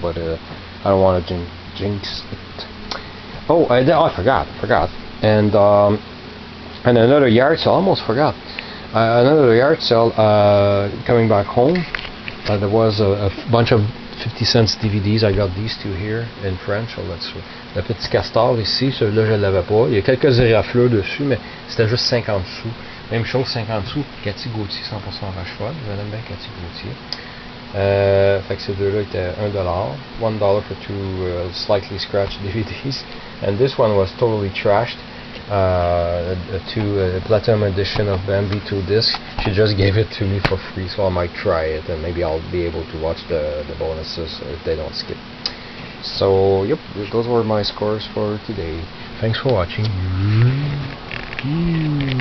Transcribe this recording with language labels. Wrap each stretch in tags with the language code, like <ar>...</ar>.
<en>But I don't want to jinx it. Oh, I forgot. And another yard sale. Almost forgot. Another yard sale. Coming back home, there was a bunch of 50 cents DVDs. I got these two here in French. So let's.</en> <fr>Le petit castor ici, celui-là je l'avais pas. Il y a quelques érafleurs dessus, mais c'était juste 50 sous. Même chose, 50 sous. Cathy Gauthier, 100% vache-folle. J'aime bien Cathy Gauthier. Fait que ces deux-là étaient $1.</fr> <en>$1 for 2 slightly scratched DVDs. And this one was totally trashed. A Platinum edition of Bambi 2 discs. She just gave it to me for free, so I might try it, and maybe I'll be able to watch the bonuses if they don't skip. So, yep, those were my scores for today. Thanks for watching.</en>